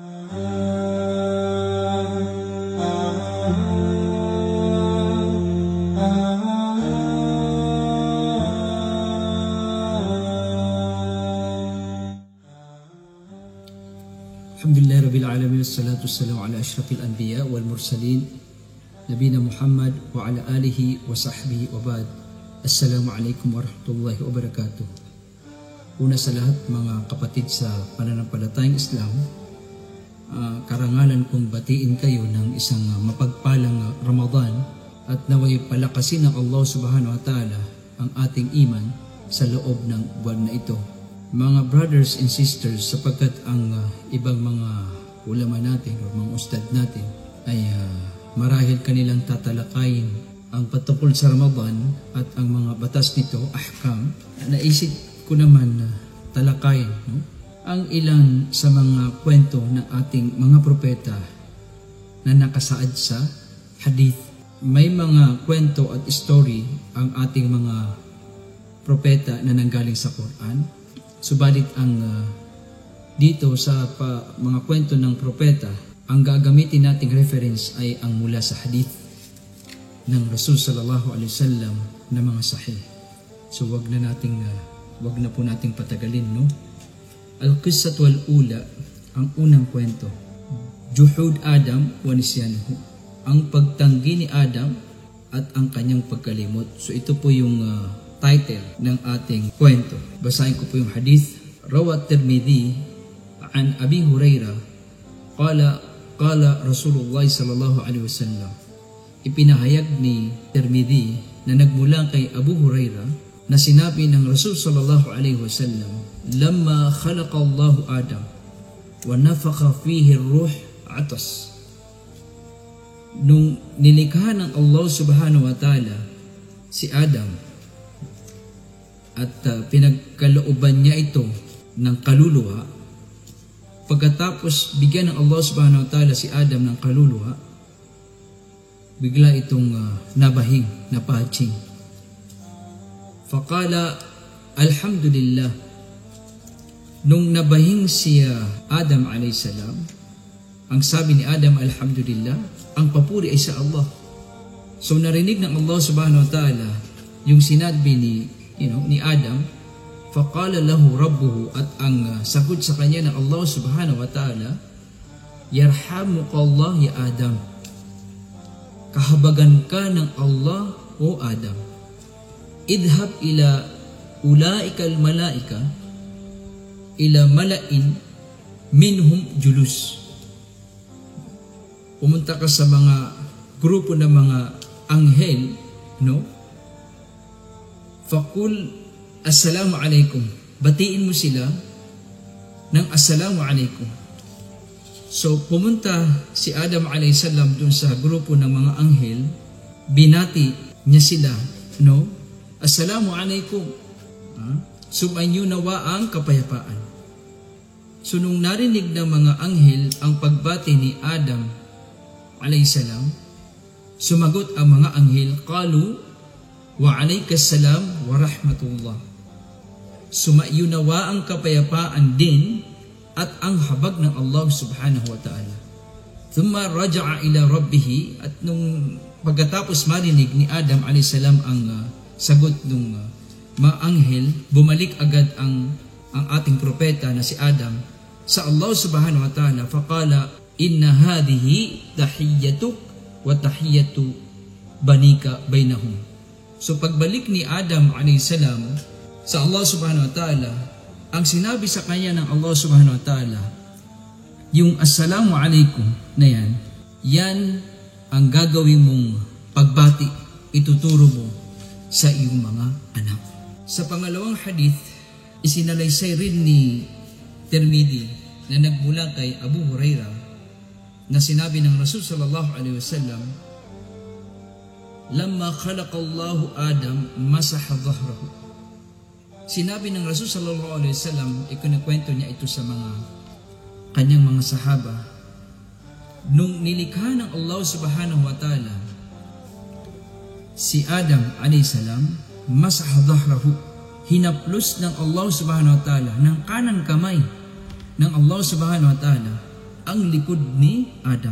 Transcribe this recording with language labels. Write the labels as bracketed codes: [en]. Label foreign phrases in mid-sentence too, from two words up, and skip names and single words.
[ar] الحمد لله رب العالمين، والصلاة والسلام على أشرف الأنبياء والمرسلين نبينا محمد وعلى آله وصحبه وبعد. السلام عليكم ورحمة الله وبركاته. [tl] Una sa lahat mga kapatid sa pananampalatayang Islam, karangalan kong batiin kayo ng isang mapagpalang Ramadan at naway palakasin ng Allah [ar] سبحانه وتعالى [tl] ang ating iman sa loob ng buwan na ito. Mga [en] brothers and sisters, [tl] sapagkat ang ibang mga ulama natin o mga ustad natin ay marahil kanilang tatalakayin ang patungkol sa Ramadan at ang mga batas nito, ahkam, naisip ko naman na talakayin ang ilan sa mga kwento ng ating mga propeta na nakasaad sa hadith. May mga kwento at story ang ating mga propeta na nanggaling sa Quran. Subalit ang dito sa mga kwento ng propeta, ang gagamitin nating reference ay ang mula sa hadith ng Rasul [ar] صلى الله عليه وسلم [tl] na mga sahih. So wag na po nating patagalin, no? [ar] القصة الأولى, [tl] ang unang kwento. [ar] جحود آدم ونسيانه, [tl] ang pagtanggi ni Adam at ang kanyang pagkalimot. So ito po yung title ng ating kwento. Basahin ko po yung hadith. [ar] روى الترمذي عن أبي هريرة قال رسول الله صلى الله عليه وسلم. [tl] Ipinahayag ni Tirmidhi na nagmula kay Abu Hurairah na sinabi ng Rasul [ar] صلى الله عليه وسلم, لما خلق الله آدم ونفخ فيه الروح عطس. [tl] Nung nilikha ng Allah [ar] سبحانه وتعالى [tl] si Adam at pinagkalooban niya ito ng kaluluwa, pagkatapos bigyan ng Allah [ar] سبحانه وتعالى [tl] si Adam ng kaluluwa, bigla itong nabahing, napahatsing. [ar] فقال الحمد لله. [tl] Nung nabahing si Adam a.s., ang sabi ni Adam, alhamdulillah, ang papuri ay sa Allah. So narinig ng Allah [ar] سبحانه وتعالى [tl] yung sinabi ni Adam. [ar] فقال له ربه, [tl] at ang sagot sa kanya ng Allah [ar] سبحانه وتعالى, يرحمك الله يا آدم, [tl] kahabagan ka ng Allah o Adam. [ar] اذهب إلى أولئك الملائكة إلى ملإ منهم جلوس. [tl] Pumunta ka sa mga grupo ng mga anghel, no? [ar] فقل السلام عليكم, [tl] batiin mo sila ng [ar] السلام عليكم. [tl] So pumunta si Adam a.s. dun sa grupo ng mga anghel, binati niya sila, no? [ar] السلام عليكم, [tl] sumainyo nawa ang kapayapaan. So nung narinig ng mga anghel ang pagbati ni Adam a.s., sumagot ang mga anghel, [ar] قالوا وعليك السلام ورحمة الله. [tl] Sumaiyo nawa ang kapayapaan din at ang habag ng Allah [ar] سبحانه وتعالى. ثم رجع إلى ربه, [tl] at nung pagkatapos marinig ni Adam a.s. ang sagot ng mga anghel, bumalik agad ang ating propeta na si Adam sa Allah [ar] سبحانه وتعالى. فقال إن هذه تحيتك وتحية بنيك بينهم. [tl] So pagbalik ni Adam a.s. sa Allah [ar] سبحانه وتعالى, [tl] ang sinabi sa kanya ng Allah [ar] سبحانه وتعالى, [tl] yung [ar] السلام عليكم [tl] na yan ang gagawin mong pagbati, ituturo mo sa iyong mga anak. Sa pangalawang hadith, isinalaysay rin ni Tirmidhi na nagmula kay Abu Hurairah na sinabi ng Rasul [ar] صلى الله عليه وسلم, لما خلق الله آدم مسح ظهره. [tl] Sinabi ng Rasul [ar] صلى الله عليه وسلم, [tl] ikinakwento niya ito sa mga kanyang mga sahaba, nung nilikha ng Allah [ar] سبحانه وتعالى [tl] si Adam [ar] عليه السلام, مسح ظهره, [tl] hinaplos ng Allah [ar] سبحانه وتعالى [tl] ng kanan kamay ng Allah [ar] سبحانه وتعالى [tl] ang likod ni Adam.